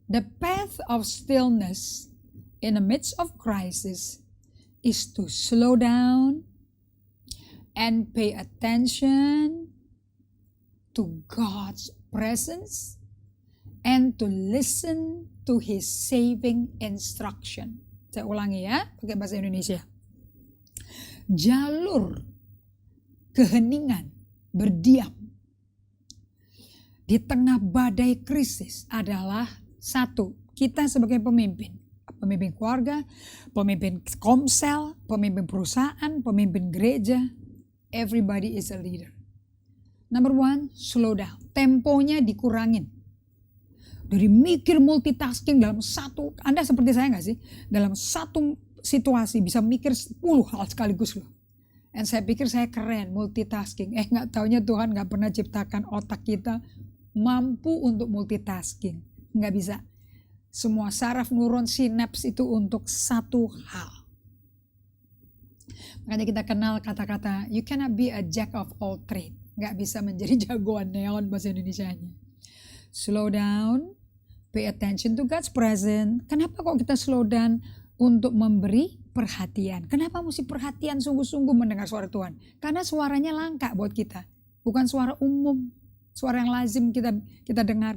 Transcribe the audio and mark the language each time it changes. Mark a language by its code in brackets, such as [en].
[en] The path of stillness in the midst of crisis is to slow down and pay attention to God's presence and to listen to His saving instruction. [id] Saya ulangi ya, pakai bahasa Indonesia. Jalur keheningan, berdiam di tengah badai krisis adalah satu, kita sebagai pemimpin keluarga, pemimpin komsel, pemimpin perusahaan, pemimpin gereja, [en] everybody is a leader. Number one, slow down. [id] Temponya dikurangin. Dari mikir multitasking dalam satu, Anda seperti saya gak sih? Dalam satu situasi bisa mikir 10 hal sekaligus loh. Dan saya pikir saya keren multitasking. Gak taunya Tuhan gak pernah ciptakan otak kita mampu untuk multitasking. Gak bisa. Semua saraf neuron sinaps itu untuk satu hal. Makanya kita kenal kata-kata [en] you cannot be a jack of all trade. [id] Gak bisa menjadi jagoan neon bahasa Indonesianya. [en] Slow down, pay attention to God's presence. [id] Kenapa kok kita slow down? Untuk memberi perhatian. Kenapa mesti perhatian sungguh-sungguh mendengar suara Tuhan? Karena suaranya langka buat kita. Bukan suara umum. Suara yang lazim kita dengar.